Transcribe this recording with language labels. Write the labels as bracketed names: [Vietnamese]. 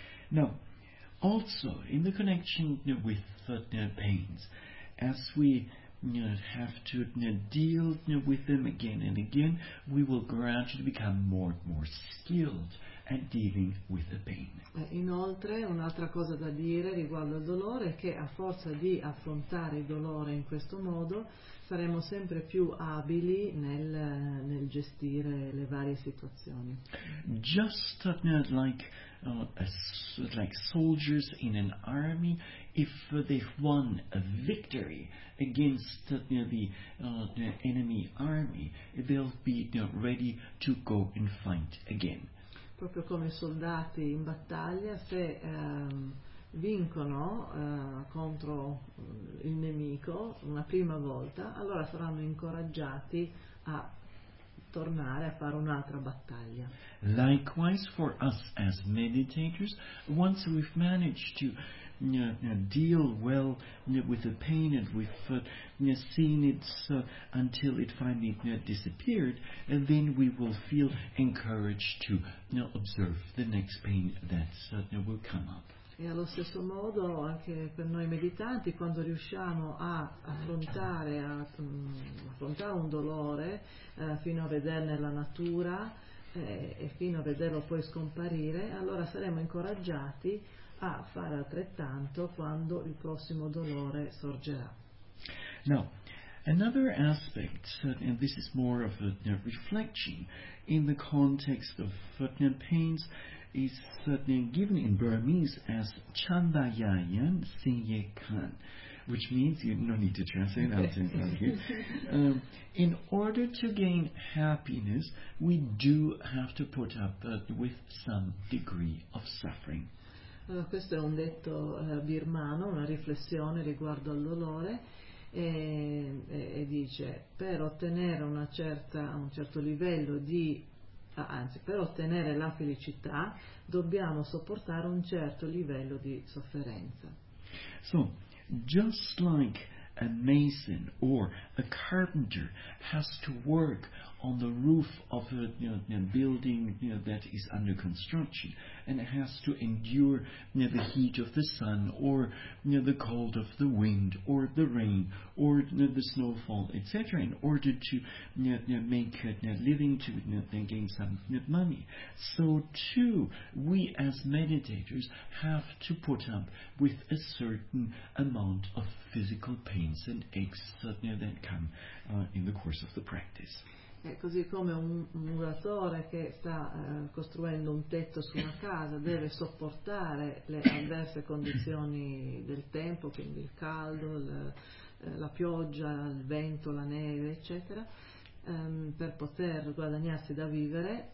[English] No, also in the connection with the pains, as we have to deal with them again and again, we will gradually become more and more skilled at dealing with the pain. [Italian] Inoltre, un'altra cosa da dire riguardo al dolore è che a forza di affrontare il dolore in questo modo, saremo sempre più abili nel gestire le varie situazioni. [English] Just like soldiers in an army, if they've won a victory against the enemy army, they'll be ready to go and fight again. [Italian] Proprio come soldati in battaglia, se vincono contro il nemico una prima volta, allora saranno incoraggiati a tornare a fare un'altra battaglia. [English] Likewise for us as meditators, once we've managed to deal well with the pain and we've seen it until it finally disappeared, and then we will feel encouraged to observe the next pain that will come up. [Italian] E allo stesso modo anche per noi meditanti, quando riusciamo a affrontare un dolore fino a vederne la natura e fino a vederlo poi scomparire, allora saremo incoraggiati a fare altrettanto quando il prossimo dolore sorgerà. [English] Now, another aspect, and this is more of a reflection in the context of foot and pains, is certainly given in Burmese as Chandayayan Sinyekan, which means, you don't need to translate out in front of you. In order to gain happiness, we do have to put up with some degree of suffering. [Italian] Questo è un detto birmano, una riflessione riguardo al dolore, e dice: per ottenere un certo livello di per ottenere la felicità dobbiamo sopportare un certo livello di sofferenza. [English] So, just like a mason or a carpenter has to work on the roof of a building that is under construction and has to endure the heat of the sun or the cold of the wind or the rain or the snowfall, etc., in order to make a living, to gain some money. So too, we as meditators have to put up with a certain amount of physical pains and aches that come in the course of the practice. [Italian] È così come un muratore che sta costruendo un tetto su una casa deve sopportare le avverse condizioni del tempo, quindi il caldo, la pioggia, il vento, la neve, eccetera, per poter guadagnarsi da vivere.